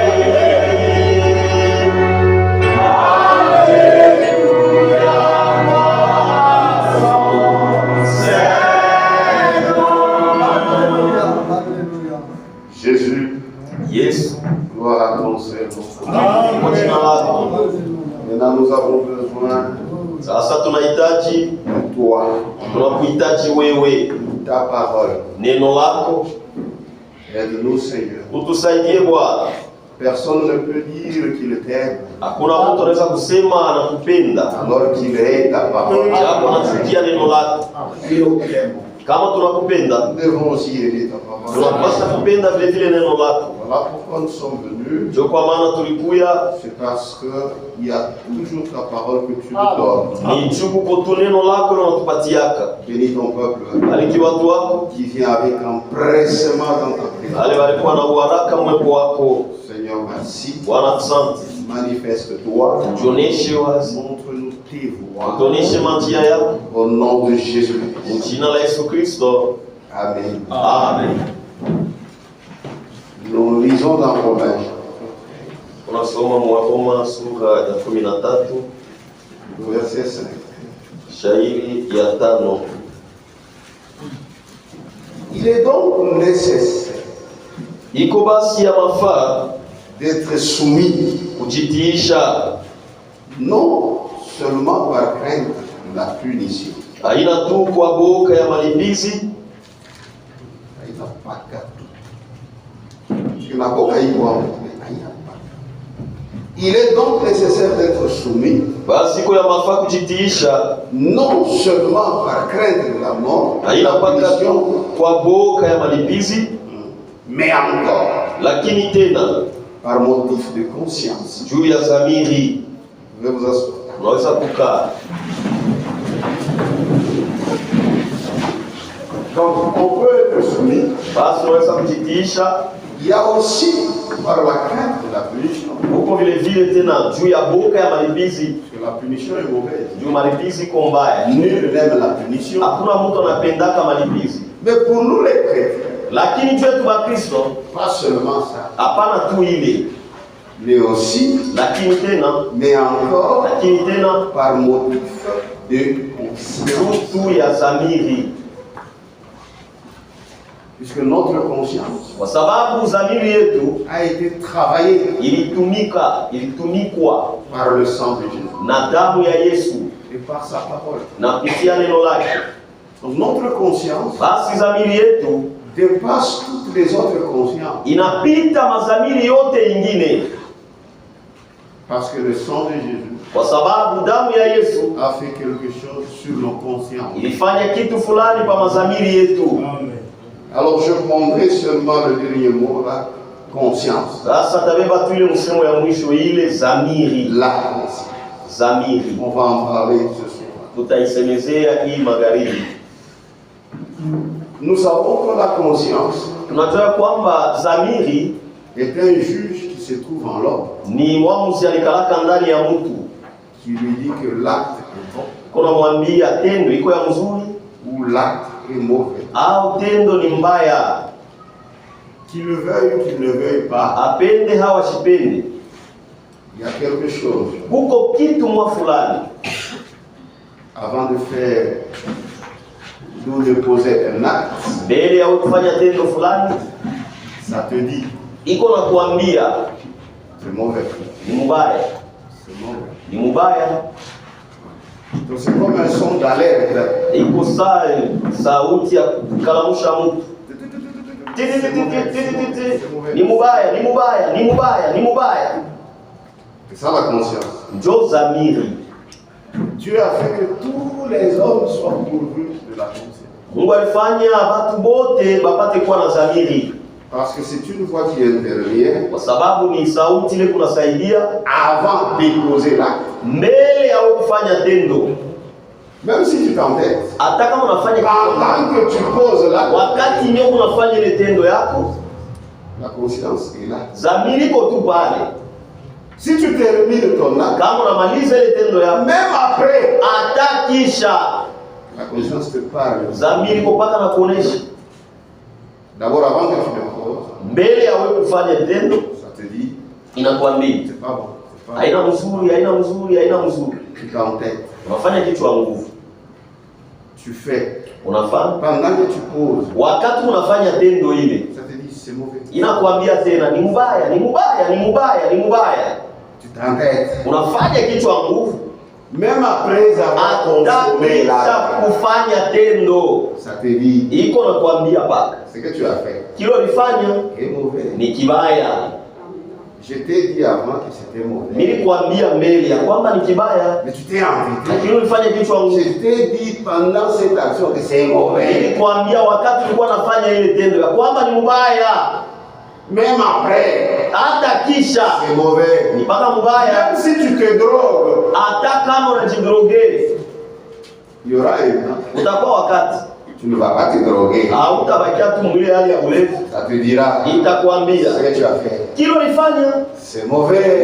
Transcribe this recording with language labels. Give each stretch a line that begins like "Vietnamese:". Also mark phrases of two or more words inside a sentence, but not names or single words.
French: Alléluia, gloire à son Seigneur. Jésus,
Swahili: Yesu,
French: gloire à ton Seigneur.
Swahili: kwa jina lako.
French: Maintenant nous avons besoin
Swahili: Sasa tunahitaji,
French: de toi,
Swahili: tunakuhitaji wewe,
French: ta parole.
Swahili: neno lako,
French: Aide-nous, Seigneur.
Swahili: utusaidie Bwana.
French: Personne ne peut dire qu'il t'aime
Swahili: Hakuna mtu anaweza kusema anakupenda
French: alors qu'il est ta parole.
Swahili: japo anasikia neno lako.
French: Si nous t'aimons,
Swahili: Kama tunakupenda,
French: nous devons aussi aimer ta parole.
Swahili: tunapaswa kupenda vile vile neno lako.
French: Voilà pourquoi nous sommes venus.
Swahili: Ndio kwa maana tulikuya,
French: C'est parce qu'il y a toujours ta parole que tu nous donnes.
Swahili: ni juu kuko tu neno lako na unatupatiaka.
French: Bénis ton peuple
Swahili: Bariki watu wako,
French: qui vient avec empressement dans ta
Swahili: wale
French: présence.
Swahili: walikuwa na uharaka mwepo wako.
French: Seigneur, merci.
Swahili: Bwana asante,
French: Manifeste-toi.
Swahili: tuoneshe wazi,
French: Montre-nous tes voies.
Swahili: tuoneshe njia yako.
French: Au nom de Jésus.
Swahili: Jina la Yesu Kristo.
French: Amen.
Swahili: Amen.
French: Nous lisons dans Romains,
Swahili: Tunasoma Waroma sura ya 13
French: verset 5.
Swahili: shairi ya 5.
French: Il est donc nécessaire
Swahili: Iko basi ya mafaa
French: d'être soumis,
Swahili: kujitiisha,
French: non seulement par crainte de la punition.
Swahili: haina tu kwa boka ya malipizi,
French: Il est donc nécessaire d'être soumis,
Swahili: basi iko ya mafaa kujitiisha,
French: non seulement par crainte de la mort, de
Swahili: haina
French: la
Swahili: mpaka tu
French: punition,
Swahili: kwa boka ya malipizi,
French: mais encore
Swahili: lakini tena
French: par motif de conscience.
Swahili: juu ya dhamiri.
French: Je vais vous asseoir.
Swahili: Unaweza kukaa.
French: Donc on peut être soumis.
Swahili: Basi unaweza kujitiisha,
French: Il y a aussi par la crainte de la punition.
Swahili: huko vile vile tena juu ya boka ya malipizi,
French: Parce que la punition est mauvaise.
Swahili: juu malipizi iko mbaya.
French: Nul n'aime la punition.
Swahili: Hakuna mtu anapendaka malipizi,
French: Mais pour nous les chrétiens,
Swahili: lakini juu yetu wa Kristo
French: pas seulement ça,
Swahili: hapana tu ile,
French: mais aussi,
Swahili: lakini tena,
French: mais encore,
Swahili: lakini tena
French: par motif de conscience.
Swahili: tu ya dhamiri,
French: Puisque notre conscience
Swahili: kwa sababu dhamiri yetu
French: a été travaillée
Swahili: ilitumikwa
French: par le sang de Jésus
Swahili: na damu ya Yesu
French: et par sa parole.
Swahili: na kupitia neno lake.
French: Donc notre conscience
Swahili: Basi dhamiri yetu
French: dépasse toutes les autres consciences.
Swahili: inapita madhamiri yote ingine,
French: Parce que le sang de Jésus
Swahili: kwa sababu damu ya Yesu
French: a fait quelque chose sur nos consciences.
Swahili: ilifanya kitu fulani kwa madhamiri yetu.
French: Alors je prendrai seulement le dernier mot là. conscience.
Swahili: Sasa tabeba tu ile msemo ya mwisho ile zamiri.
French: La conscience.
Swahili: Zamiri.
French: On va en parler ce soir.
Swahili: Tutaisemezea hii magharibi.
French: Nous savons que la conscience
Swahili: Tunajua kwamba zamiri
French: est un juge qui se trouve en l'homme,
Swahili: ni mwamuzi alikalaka ndani ya mtu.
French: qui lui dit que l'acte est bon
Swahili: Kuna mwambia tendo iko ya mzuri
French: ou l'acte est mauvais.
Swahili: au tendo ni mbaya.
French: Qu'il le veuille ou qu'il ne le veuille pas,
Swahili: Apende hawa shipende.
French: il y a quelque chose.
Swahili: Kuko kitu mwa fulani.
French: Avant de faire, ou de poser un acte,
Swahili: Mbele ya kufanya tendo fulani,
French: ça te dit,
Swahili: iko na kuambia
French: c'est mauvais.
Swahili: ni mbaya.
French: C'est mauvais.
Swahili: Ni mbaya.
French: Donc c'est comme un son d'alerte.
Swahili: Iko sauti ya kukalamusha mtu. Ni mubaya, ni mubaya, ni mubaya, ni mubaya.
French: C'est ça la conscience.
Swahili: Njo zamiri.
French: Dieu a fait que tous les hommes soient pourvus de la conscience.
Swahili: Mungu alifanya watu bote bapate kuwa na zamiri.
French: Parce que c'est une voix qui intervient
Swahili: Kwa sababu ni sauti ile kunasaidia
French: avant de déposer l'acte.
Swahili: mbele ya kufanya tendo.
French: Même si tu t'entêtes,
Swahili: Hata kama unafanya kitu,
French: pendant que tu poses l'acte,
Swahili: wakati ndio unafanya ile tendo yako,
French: la conscience est là.
Swahili: zamiri iko tu pale.
French: Si tu termines ton acte,
Swahili: Kama unamaliza ile tendo yako,
French: même après,
Swahili: hata kisha
French: la conscience te parle.
Swahili: zamiri iko paka na kuonesha
French: D'abord, avant que tu le poses,
Swahili: mbele ya wewe kufanya tendo,
French: ça te dit,
Swahili: inakwambia
French: c'est pas bon, c'est pas bon.
Swahili: haina mzuri, haina mzuri, haina mzuri.
French: Tu t'entêtes,
Swahili: Unafanya kichwa nguvu,
French: tu fais.
Swahili: unafanya
French: Pendant que tu poses,
Swahili: wakati unafanya tendo ile,
French: ça te dit, c'est mauvais.
Swahili: inakwambia tena ni mbaya, ni mbaya, ni mbaya, ni mbaya.
French: Tu t'entêtes.
Swahili: Unafanya kichwa nguvu,
French: Même après avoir consommé
Swahili: hata
French: l'acte,
Swahili: kufanya tendo,
French: ça te dit,
Swahili: iko nakwambia paka
French: ce que tu as fait
Swahili: kilo lifanya
French: est mauvais.
Swahili: ni kibaya.
French: Je t'ai dit avant que c'était mauvais.
Swahili: Nilikwambia mbele ya kwamba ni kibaya,
French: Mais tu t'es entêté.
Swahili: lakini ulifanya kichwa nguvu.
French: Je t'ai dit pendant cette action que c'est mauvais.
Swahili: Nilikwambia wakati ulikuwa nafanya ile tendo ya kwamba ni mbaya,
French: Même après,
Swahili: hata kisha
French: c'est mauvais.
Swahili: ni paka mbaya.
French: Même si tu te drogues,
Swahili: Hata kama unajidroge,
French: il y aura un temps.
Swahili: utakuwa wakati
French: Tu ne vas pas te droguer.
Swahili: hautabakia tu mwile hali ya ulevi,
French: Ça te dira
Swahili: itakwambia
French: ce que tu as fait.
Swahili: kilo lifanya
French: C'est mauvais.